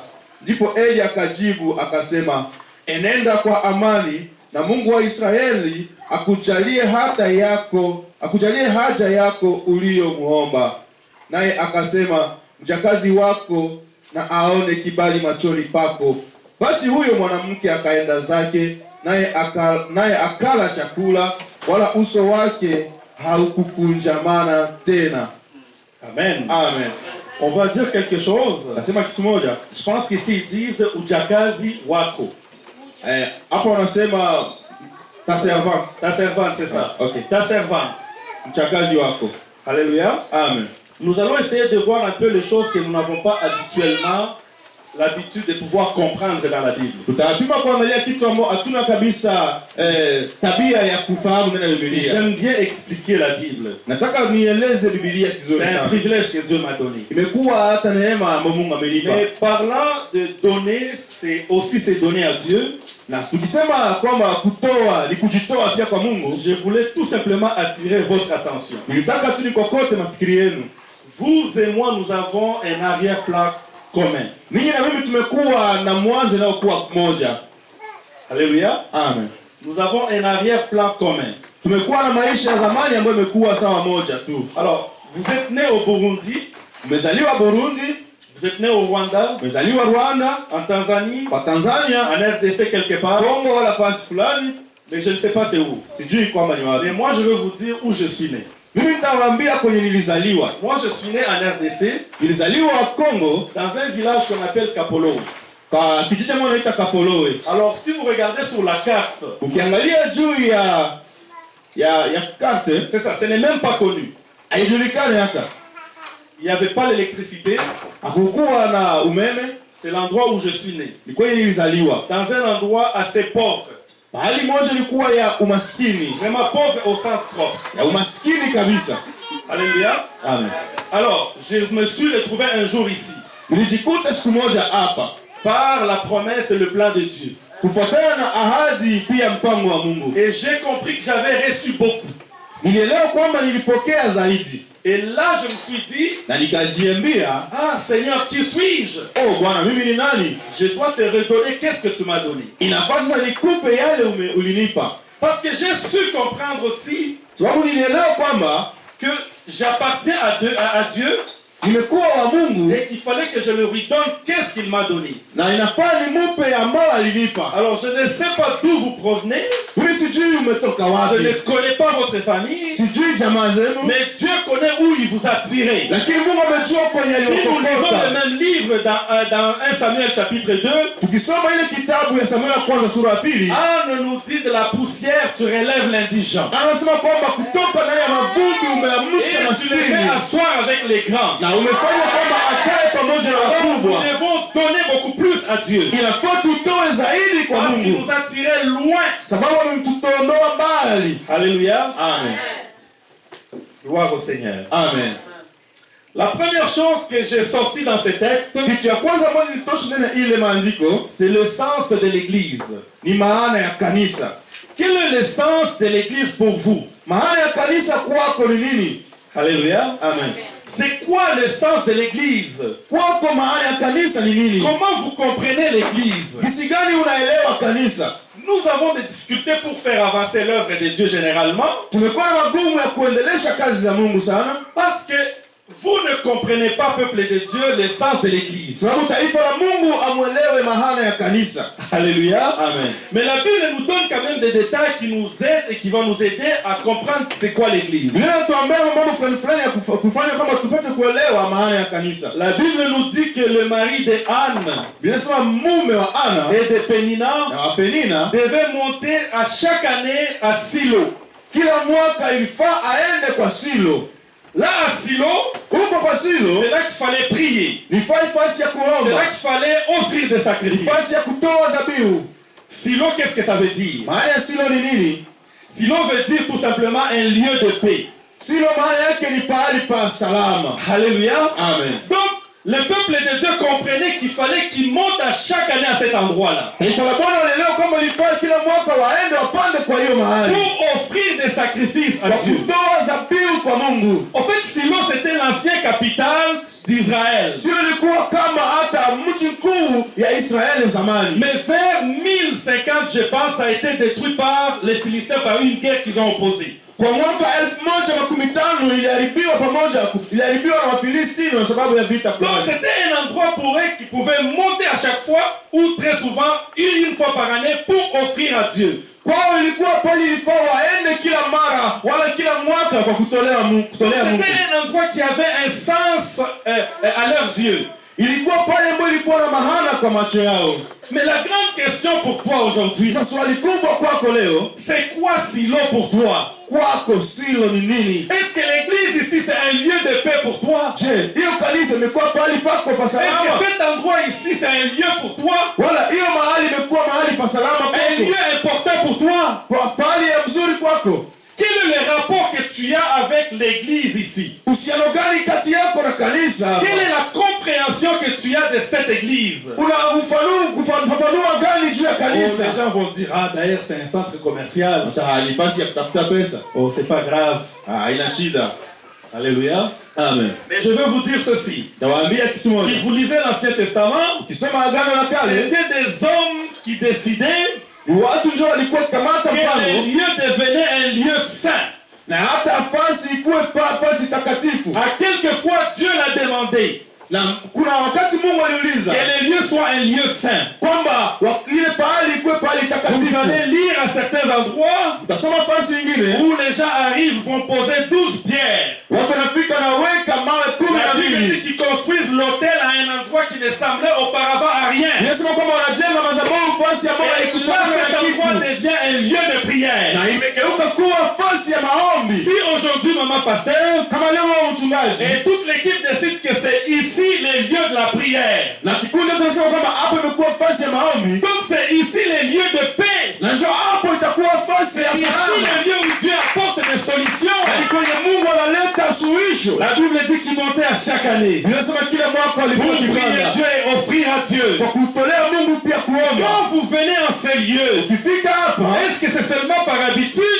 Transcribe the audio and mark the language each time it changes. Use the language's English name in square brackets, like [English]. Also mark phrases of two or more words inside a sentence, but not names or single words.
[Swahili] Ndipo Eli akajibu akasema, "Enenda kwa amani, na Mungu wa Israeli akujalie haja yako uliyomuomba." Naye akasema, "Mjakazi wako na aone kibali machoni pako." Basi huyo mwanamke akaenda zake, naye akala chakula, wala uso wake haukukunjamana tena. Amen. Amen. [French] On va dire quelque chose. [Swahili] Nasema kitu moja. [French] Je pense qu'ici ils disent [Swahili] ujakazi wako. Hapo wanasema [French] ta servante. Ta servante, c'est ça. Okay. Ta servante. [Swahili] Mchakazi wako. [French] Alléluia. Amen. Nous allons essayer de voir un peu les choses que nous n'avons pas habituellement l'habitude de pouvoir comprendre dans la Bible. [Swahili] Tutapima kuangalia kitu ambacho hatuna kabisa tabia ya kufahamu ndani ya Biblia. [French] J'aime bien expliquer la Bible. [Swahili] Nataka nieleze Biblia vizuri sana. [French] C'est un privilège que Dieu m'a donné. [Swahili] Imekuwa hata neema ambayo Mungu amenipa. [French] Mais parlant de donner, c'est aussi se donner à Dieu. [Swahili] Na tukisema kwamba kutoa ni kujitoa pia kwa Mungu, [French] je voulais tout simplement attirer votre attention. [Swahili] Nilitaka tu nikokote mafikiri yenu. [French] Vous et moi, nous avons un arrière-plan commun. [Swahili] Ninyi na mimi tumekuwa na mwanzo nao kuwa moja. [French] Alléluia. Amen. Nous avons un arrière-plan commun. [Swahili] Tumekuwa na maisha ya zamani ambayo imekuwa sawa moja tu. [French] Alors, vous êtes né au Burundi. [Swahili] Umezaliwa Burundi. [French] Vous êtes né au Rwanda. [Swahili] Umezaliwa Rwanda. [French] En Tanzanie. [Swahili] Kwa Tanzania. [French] En RDC quelque part. [Swahili] Congo wala pasi fulani. [French] Mais je ne sais pas c'est où. [Swahili] Sijui kwamba ni wapi. [French] Mais moi je veux vous dire où je suis né. [Swahili] Mimi nitawaambia kwenye nilizaliwa. [French] Moi je suis né en RDC. [Swahili] Nilizaliwa Congo. [French] Dans un village qu'on appelle Kapolo. [Swahili] Kwa kijiji moja inaitwa Kapolowe. [French] Alors si vous regardez sur la carte. [Swahili] Ukiangalia juu ya carte. [French] C'est ça, ce n'est même pas connu. [Swahili] Haijulikani hata. [French] Il n'y avait pas l'électricité. [Swahili] Hakukuwa na umeme. [French] C'est l'endroit où je suis né. [Swahili] Nilikuwa nilizaliwa. [French] Dans un endroit assez pauvre. [Swahili] Bahali moja ilikuwa ya umaskini. [French] Vraiment pauvre au sens propre. [Swahili] Ya umaskini kabisa. [French] Alléluia. Amen. Alors, je me suis retrouvé un jour ici. [Swahili] Nilijikuta siku moja hapa. [French] Par la promesse et le plan de Dieu. [Swahili] Kufuatana na ahadi pia mpango wa Mungu. [French] Et j'ai compris que j'avais reçu beaucoup. [Swahili] Nilielewa kwamba nilipokea zaidi. [French] Et là, je me suis dit, [Swahili] na nikajiambia, [French] ah Seigneur, qui suis-je? [Swahili] Oh Bwana, mimi ni nani? [French] Je dois te redonner qu'est-ce que tu m'as donné. [Swahili] Inapaswa nikupe yale ulinipa. [French] Parce que j'ai su comprendre aussi [Swahili] sababu nilielewa kwamba [French] que j'appartiens à Dieu. [Swahili] Nimekuwa wa Mungu. [French] Et qu'il fallait que je lui donne qu'est-ce qu'il m'a donné. [Swahili] Na inafaa nimupe ambao alinipa. [French] Alors je ne sais pas d'où vous provenez. [Swahili] Mimi sijui umetoka wapi. [French] Je ne connais pas votre famille. [Swahili] Sijui jamaa zenu. [French] Mais Dieu connaît où il vous a tiré. [Swahili] Lakini Mungu amejua kwenye aliyokutoa. [French] Si nous lisons le même livre dans 1 Samuel chapitre 2. [Swahili] Tukisoma ile kitabu ya Samuel kwanza sura ya pili. [French] Anne nous dit de la poussière tu relèves l'indigent. [Swahili] Anasema kwamba kutoka ndani ya mavumbi umeamsha maskini. [French] Et tu les fais asseoir avec les grands. [Swahili] Na umefanya kwamba akae pamoja na wakubwa. [French] Nous devons donner beaucoup plus à Dieu. [Swahili] Inafaa tutoe zaidi kwa [French] Parce qu'il [Swahili] Mungu. [French] nous a tirés loin. [Swahili] Sababu ametuondoa mbali. [French] Alléluia. Amen. Gloire au Seigneur. Amen. La première chose que j'ai sortie dans ce texte, [Swahili] Kitu ya kwanza ambayo nilitosha ndani ya ile maandiko [French] c'est le sens de l'église. [Swahili] ni maana ya kanisa. [French] Quel est le sens de l'église pour vous? [Swahili] Maana ya kanisa kwako ni nini? [French] Alléluia. [Swahili] Amen. [French] C'est quoi le sens de l'église? [Swahili] Kwako maana ya kanisa ni nini? [French] Comment vous comprenez l'église? [Swahili] Jinsi gani unaelewa kanisa? [French] Nous avons des difficultés pour faire avancer l'œuvre de Dieu généralement [Swahili] Tumekuwa na magumu ya kuendelesha kazi za Mungu sana. [French] parce que vous ne comprenez pas, peuple de Dieu, le sens de l'église. [Swahili] Sababu taifa la Mungu amwelewe maana ya kanisa. [French] Alléluia. Amen. Mais la Bible nous donne quand même des détails qui nous aident et qui vont nous aider à comprendre c'est quoi l'église. [Swahili] Biblia inatuambia mambo fulani ya kufanya kama tupate kuelewa maana ya kanisa. [French] La Bible nous dit que le mari de Anne [Swahili] Biblia inasema mume wa Ana [French] et de Pénina [Swahili] na wa Penina [French] devait monter à chaque année à Silo. [Swahili] kila mwaka ilifaa aende kwa Silo. [French] Là à Silo, [Swahili] Huko kwa Silo [French] c'est là qu'il fallait prier. [Swahili] ni nafasi ya [French] C'est là [Swahili] kuomba, [French] qu'il fallait offrir des sacrifices. [Swahili] nafasi ya kutoa dhabihu. [French] Silo, qu'est-ce que ça veut dire? [Swahili] Maana ya Silo ni nini? [French] Silo veut dire tout simplement un lieu de paix. [Swahili] Silo maana yake ni pahali pa salama. [French] Alléluia. Amen. Donc, le peuple de Dieu comprenait qu'il fallait qu'il monte à chaque année à cet endroit-là [Swahili] Taifa la Bwana walielewa kwamba ilifaa kila mwaka waende wapande kwa hiyo mahali [French] pour offrir des sacrifices à [Swahili] kwa [French] Dieu. [Swahili] kutoa dhabihu kwa Mungu. [French] En fait, Silo, c'était l'ancien capital d'Israël. [Swahili] Silo ilikuwa kama hata mji mkuu ya Israeli zamani. [French] Mais vers 1050, je pense, ça a été détruit par les Philistins par une guerre qu'ils ont opposée. [Swahili] Kwa mwaka 1015 iliharibiwa na Wafilisti kwa sababu ya vita [French] Donc [Swahili] fulani. [French] c'était un endroit pour eux qui pouvaient monter à chaque fois ou très souvent une fois par année pour offrir à Dieu. [Swahili] Kwao ilikuwa pale ilifaa waende kila mara wala kila mwaka kwa kutolea Mungu. [French] C'était un endroit qui avait un sens à leurs yeux. [Swahili] Ilikuwa pale ambapo ilikuwa na maana kwa macho yao. [French] Mais la grande question pour toi aujourd'hui, [Swahili] Sasa swali kubwa kwako leo, [French] c'est quoi Silo pour toi? [Swahili] kwako Silo ni nini? [French] Est-ce que l'église ici c'est un lieu de paix pour toi? [Swahili] Je, hiyo kanisa imekuwa pahali pako pa [French] Est-ce [Swahili] salama? [French] que cet endroit ici c'est un lieu pour toi? [Swahili] Wala hiyo mahali imekuwa mahali pa salama [French] Un [Swahili] kwako? [French] lieu important pour toi? [Swahili] Kwa pahali ya mzuri kwako? [French] Quel est le rapport que tu as avec l'église ici? [Swahili] Uhusiano gani kati yako na kanisa? [French] Quelle est la compréhension que tu as de cette église? [Swahili] Una ufafanua gani juu ya [French] Oh, [Swahili] kanisa? [French] les gens vont dire, ah d'ailleurs c'est un centre commercial. [Swahili] Sasa ni nafasi ya kutafuta pesa. [French] Oh, c'est pas grave. [Swahili] Haina shida. [French] Alléluia. Amen. Mais je veux vous dire ceci. [Swahili] Nawaambia kitu moja. [French] Si vous lisez l'Ancien Testament, [Swahili] Ukisoma Agano la Kale, [French] c'était des hommes qui décidaient [Swahili] ni watu ndio walikuwa kamata [French] que le [Swahili] mpango [French] lieu devenait un lieu saint. [Swahili] na hata nafasi ikuwe nafasi takatifu. [French] À quelquefois, Dieu l'a demandé [Swahili] Na kuna wakati Mungu aliuliza [French] que le lieu soit un lieu saint. [Swahili] kwamba ile pahali ikuwe pahali [French] Vous [Swahili] takatifu. [French] allez lire à certains endroits [Swahili] Utasoma nafasi nyingine [French] où les gens arrivent, vont poser 12 pierres. [Swahili] watu wanafika na weka mawe 12 [French] La Bible dit qu'ils construisent l'autel à un endroit qui ne semblait auparavant à rien. [Swahili] Inasema kwamba wanajenga madhabahu nafasi ambayo [French] Et là, [Swahili] haikufanana [French] cet [Swahili] na [French] endroit [Swahili] kitu. [French] devient un lieu de prière. [Swahili] Na imegeuka kuwa nafasi ya maombi. [French] Si aujourd'hui, maman pasteur, [Swahili] Kama leo wewe mchungaji [French] et toute l'équipe décide que c'est ici le lieu de la prière. [Swahili] na kikundi tunasema kwamba hapo imekuwa nafasi ya maombi, [French] Donc c'est ici le lieu de paix. [Swahili] na njoo hapo itakuwa nafasi ya [French] Ici [Swahili] salama. [French] le lieu où Dieu apporte des solutions. [Swahili] Ni kwenye Mungu analeta suluhisho. [French] La Bible dit qu'il montait à chaque année [Swahili] Inasema kila mwaka [French] pour [Swahili] alikuwa [French] prier [Swahili] kipanda [French] Dieu et offrir à Dieu. [Swahili] kwa kutolea Mungu pia kuomba. [French] Quand vous venez en ces lieux, [Swahili] Ukifika hapa, [French] est-ce que c'est seulement par habitude